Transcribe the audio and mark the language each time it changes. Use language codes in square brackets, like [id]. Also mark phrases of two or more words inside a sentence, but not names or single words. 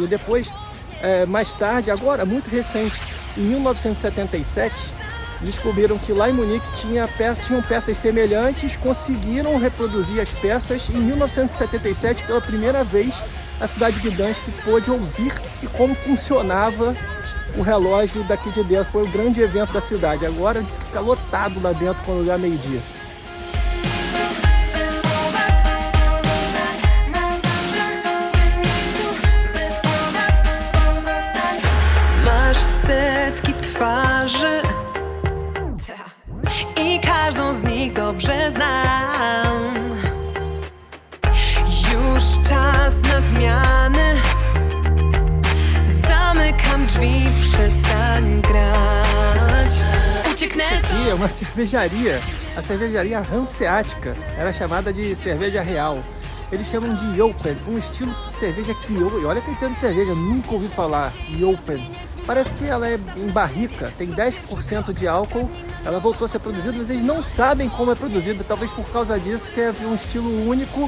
[pt] Depois, mais tarde, agora, muito recente, em 1977, descobriram que lá em Munique tinham peças semelhantes, conseguiram reproduzir as peças. Em 1977, pela primeira vez, a cidade de Gdansk pôde ouvir e como funcionava o relógio daqui de dentro. Foi o grande evento da cidade. Agora diz que fica lotado lá dentro quando dá meio-dia. [pl] Twarzy i każdą z nich dobrze znam. Już czas na zmiany. Zamykam drzwi, przestań grać. Ucieknę. [pt] Aqui é uma cervejaria, a cervejaria Hanseática, era chamada de cerveja real. Eles chamam de Jopen, um estilo de cerveja crioulo. E olha que eu entendo de cerveja, nunca ouvi falar Jopen. Parece que ela é em barrica, tem 10% de álcool, ela voltou a ser produzida, mas eles não sabem como é produzida, talvez por causa disso, que é um estilo único.